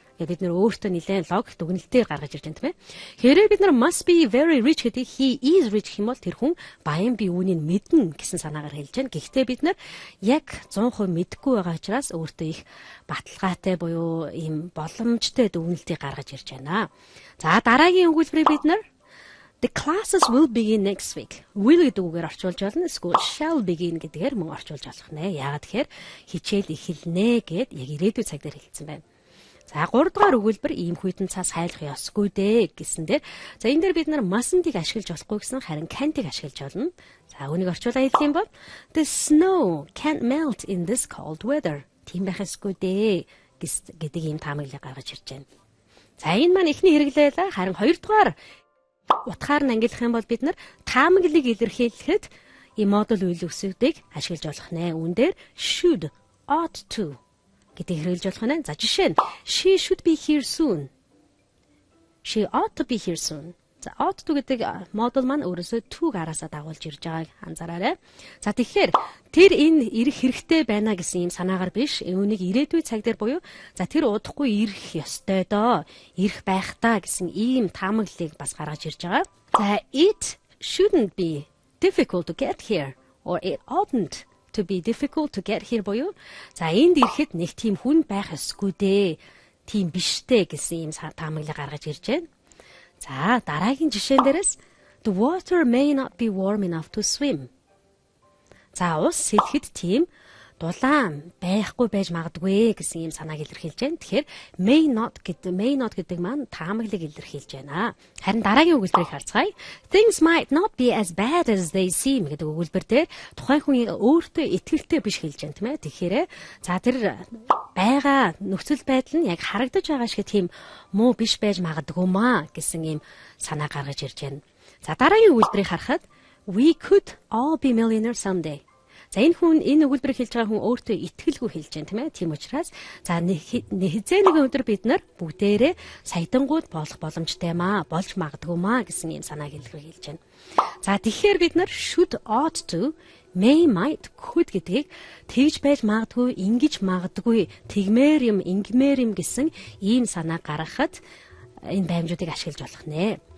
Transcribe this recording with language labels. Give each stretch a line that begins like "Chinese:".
Mongolian: Бид нар өөртөө нэлээд логик дүгнэлтээр гаргаж ирж байна, тийм ээ. Хэрэг бид нар
English: must be very rich
Mongolian: гэдэг
English: he is rich
Mongolian: гэх юм бол тэр хүн баян бие үүнийг мэднэ гэсэн санаагаар хэлж байна. Гэхдээ бид нар яг 100% мэдэхгүй байгаа учраас өөртөө их баталгаатай буюу ийм боломжтой дүгнэлтийг гаргаж ирж байна. За дараагийн өгүүлбэрийг бид нар
English: the classes will begin next week.
Mongolian: Will гэдэг үгээр орчуулж болно.
English: School shall begin
Mongolian: гэдгээр мөн орчуулж болох нэ. Яагаад тэгэхээр хичээл эхэлнэ гэд яг ирээдүйн цаг дээр хэлсэн байна. За 3 дугаар өгүүлбэр ийм хүйтэн цаас хайлах ёсгүй дээ гэсэн дээр. За энэ дээр бид нар mustn't-ийг ашиглаж болохгүй гэсэн харин can't-ийг ашиглаж болно. За үүнийг орчуулаад хэлэх юм бол
English: the snow can't melt in this cold weather.
Mongolian: Тийм байх ёсгүй дээ гэдэг ийм таамаглалыг гаргаж ирж байна. За энэ маань эхний хэрэглээ. Харин 2 дугаар утгаар нь ангилах юм бол бид нар таамаглалыг илэрхийлэхэд ийм модуль үйл өсгүүдийг ашиглаж болох нэ. Үүн дээр should, ought to гэдэг хэрэглэж болох нэ. За жишээ нь
English: she should be here soon. She ought to be here soon.
Mongolian: За ought to гэдэг модуль маань өөрөөсөө to гараасаа дагуулж ирж байгааг анзаараарай. За тэгэхээр тэр энэ ирэх хэрэгтэй байна гэсэн юм санаагаар биш, үүнийг ирээдүйн цаг дээр буюу за тэр удахгүй ирэх ёстой доо, ирэх байх та гэсэн ийм таамаглалыг бас гаргаж ирж байгаа. За
English: it shouldn't be difficult to get here
Mongolian: or it oughtn't to be difficult to get here буюу за энд ирэхэд нэг тийм хүн байх ёсгүй дээ, тийм биштэй гэсэн ийм таамаглалыг гаргаж ирж байна. За дараагийн жишээн дээрээс
English: the water may not be warm enough to swim.
Mongolian: За ус сэлэхэд тийм дулаан байхгүй байж магадгүй гэсэн юм санааг илэрхийлж байна. Тэгэхээр may not гэдэг маань таамаглалыг илэрхийлж байна. Харин дараагийн өгүүлбэрийг харцгаая.
English: Things might not be as bad as they seem
Mongolian: гэдэг өгүүлбэр дээр тухайн хүн өөртөө итгэлтэй биш хэлж байна, тийм ээ. Тэгэхээр за тэр байгаа нөхцөл байдал нь яг харагдаж байгаа шиг тийм муу биш байж магадгүй маа гэсэн юм санаа гаргаж ирж байна. За дараагийн өгүүлбэрийг харахад
English: we could all be millionaires someday.
Mongolian: За энэ өгүүлбэрийг хэлж байгаа хүн өөртөө итгэлгүй хэлж байна, тийм ээ. Тийм учраас за хизээ нэгэн өдөр бид нар бүгдээрээ саядангууд болох боломжтой маа, болж магадгүй маа гэсэн юм санааг илэрхийлж байна. За тэгэхээр бид нар should, ought to, may, might, could гэдгийг тэгж байж магадгүй, ингэж магадгүй, тэгмээр юм, ингэмээр юм гэсэн ийм санаа гаргахад энэ баймжуудыг ашиглаж болох нэ.